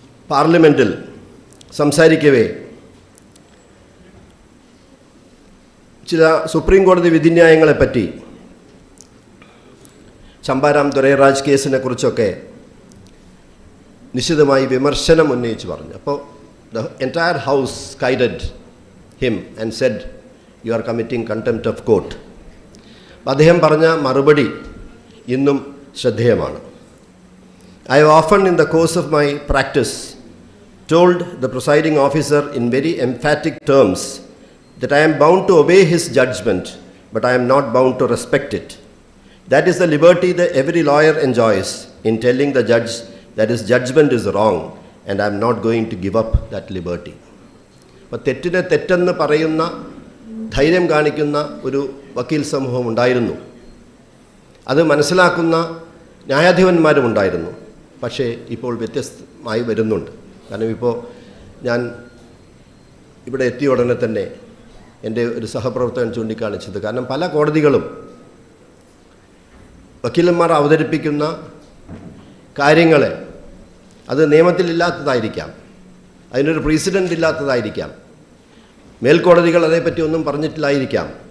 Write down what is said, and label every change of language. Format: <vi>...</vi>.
<ml>പാർലമെൻറ്റിൽ സംസാരിക്കവേ ചില സുപ്രീം കോടതി വിധിന്യായങ്ങളെപ്പറ്റി ചമ്പാരാം ദൊരൈറാജ് കേസിനെ കുറിച്ചൊക്കെ നിശിതമായി വിമർശനം ഉന്നയിച്ച് പറഞ്ഞു.</ml> <en>അപ്പോൾ the entire house chided him and said you are committing contempt of court.</en> <ml>അപ്പം അദ്ദേഹം പറഞ്ഞ മറുപടി ഇന്നും ശ്രദ്ധേയമാണ്.</ml> <en>I have often in the course of my practice told the presiding officer in very emphatic terms that I am bound to obey his judgment, but I am not bound to respect it. That is the liberty that every lawyer enjoys in telling the judge that his judgment is wrong, and I am not going to give up that liberty.</en> <ml>അപ്പോൾ തെറ്റിനെ തെറ്റെന്ന് പറയുന്ന ധൈര്യം കാണിക്കുന്ന ഒരു വക്കീൽ സമൂഹം ഉണ്ടായിരുന്നു. അത് മനസ്സിലാക്കുന്ന ന്യായാധിപന്മാരും ഉണ്ടായിരുന്നു. പക്ഷേ ഇപ്പോൾ വ്യത്യസ്തമായി വരുന്നുണ്ട്. കാരണം ഇപ്പോൾ ഞാൻ ഇവിടെ എത്തിയ ഉടനെ തന്നെ എൻ്റെ ഒരു സഹപ്രവർത്തകൻ ചൂണ്ടിക്കാണിച്ചത്, കാരണം പല കോടതികളും വക്കീലന്മാർ അവതരിപ്പിക്കുന്ന കാര്യങ്ങളെ അത് നിയമത്തിലില്ലാത്തതായിരിക്കാം, അതിനൊരു പ്രീസിഡൻ്റ് ഇല്ലാത്തതായിരിക്കാം, മേൽക്കോടതികൾ അതേപ്പറ്റി ഒന്നും പറഞ്ഞിട്ടില്ലായിരിക്കാം.</ml>